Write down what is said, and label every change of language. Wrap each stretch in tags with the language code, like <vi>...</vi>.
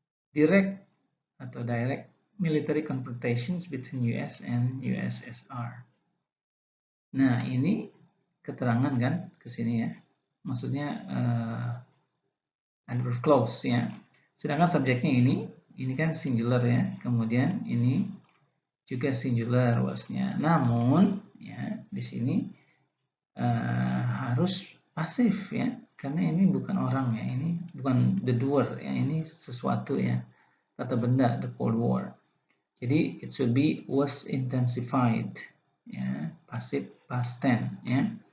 <en>Direct</en> <id>atau</id> <en>direct military confrontations between US and USSR.</en> <id>Nah, ini keterangan kan ke sini ya. Maksudnya adverb clause ya. Sedangkan subjeknya ini kan singular ya. Kemudian ini juga singular was-nya. Namun ya di sini harus pasif ya, karena ini bukan orang ya, ini bukan</id> <en>the doer</en> <id>ya, ini sesuatu ya, kata benda,</id> <en>the Cold War.</en> <id>Jadi</id> <en>it should be was intensified</en> <id>ya, pasif</id> <en>past tense ya.</en>